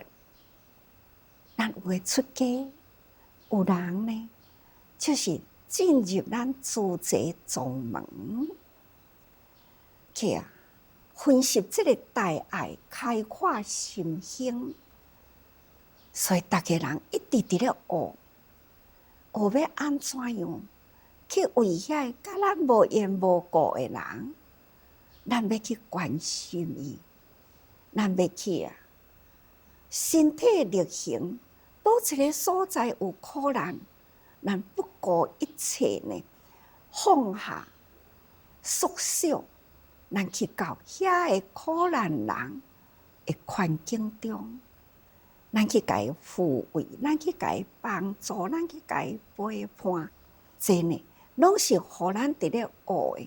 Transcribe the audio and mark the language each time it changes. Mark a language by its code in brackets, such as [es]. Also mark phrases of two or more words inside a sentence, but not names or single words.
[nan] 咱有诶出家，有人呢，就是进入咱自在宗门，去啊，分析这个大爱，开阔心胸。所以大家人一直伫咧学要安怎样去为遐甲咱无缘无故的人，咱要去关心伊，咱要去啊，身体力行，倒一个所在有苦难，咱不顾一切呢，放下缩小，咱去到遐个苦难人的环境中，咱去甲伊抚慰，咱去甲伊帮助，咱去甲伊陪伴，这呢，拢是互咱伫咧学的。